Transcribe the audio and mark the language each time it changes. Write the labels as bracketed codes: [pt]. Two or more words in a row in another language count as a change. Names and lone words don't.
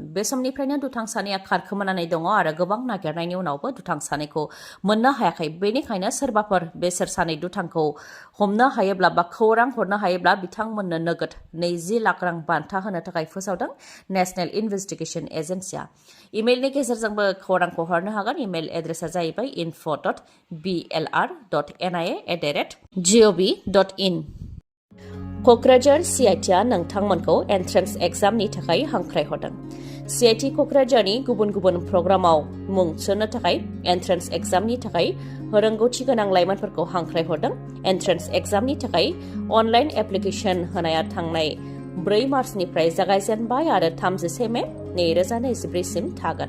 [brx] बे समनिफ्रायनो दुथां सानैया खारखोमानानै दङ आरो गोबां नागिरनायनि उनावबो दुथां सानैखौ मोननो हायाखै। बेनिखायनो सोरबाफोर बेसोर सानै दुथांखौ हमनो हायोब्ला बा खौरां हरनो हायोब्ला बिथांमोननो नोगोद 20 लाख रां बान्था होनो थाखाय फोसावदों नेशनेल इनभेस्टिगेशन एजेन्सिया। इमेलनि गेजेरजोंबो खौरांखौ हरनो हागोन। इमेल एड्रेसा जाहैबाय info.blr.nia@gov.in। क'क्राझार CITआ नोंथांमोनखौ [en] entrance exam [brx] थाखाय हांख्रायहरदों। CIT क'क्राझारनि गुबुन गुबुन प्रग्रामाव मुं थिसन्नो थाखाय [en] entrance exam [brx] थाखाय रोंगौथि गोनां लाइमोनफोरखौ हांख्रायहरदों। [en] entrance exam [brx] थाखाय [en] online application [brx] होनाया थांनाय 4 मार्चनिफ्राय जागायजेनबाय आरो 31 मे 2024 सिम थागोन।